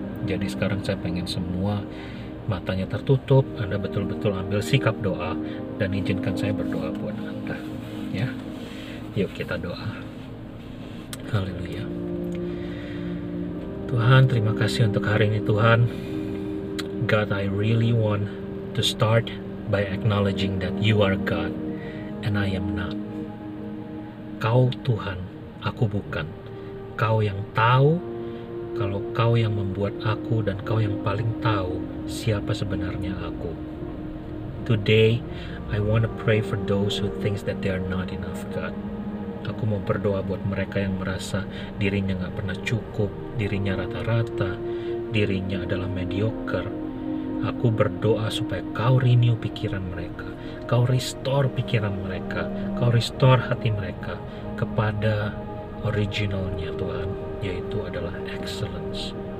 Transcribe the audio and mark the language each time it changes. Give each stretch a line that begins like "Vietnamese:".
Indonesian: Jadi sekarang saya pengen semua matanya tertutup, Anda betul-betul ambil sikap doa dan izinkan saya berdoa buat Anda ya. Yuk kita doa. Haleluya. Tuhan, terima kasih untuk hari ini Tuhan.
English: God, I really want to start by acknowledging that you are God and I am not.
Indonesian: Kau Tuhan, aku bukan. Kau yang tahu kalau Kau yang membuat aku, dan Kau yang paling tahu siapa sebenarnya aku.
English: Today, I want to pray for those who think that they are not enough, God.
Indonesian: Aku mau berdoa buat mereka yang merasa dirinya gak pernah cukup, dirinya rata-rata, dirinya adalah mediocre. Aku berdoa supaya Kau renew pikiran mereka, Kau restore pikiran mereka, Kau restore hati mereka kepada originalnya Tuhan, yaitu adalah excellence.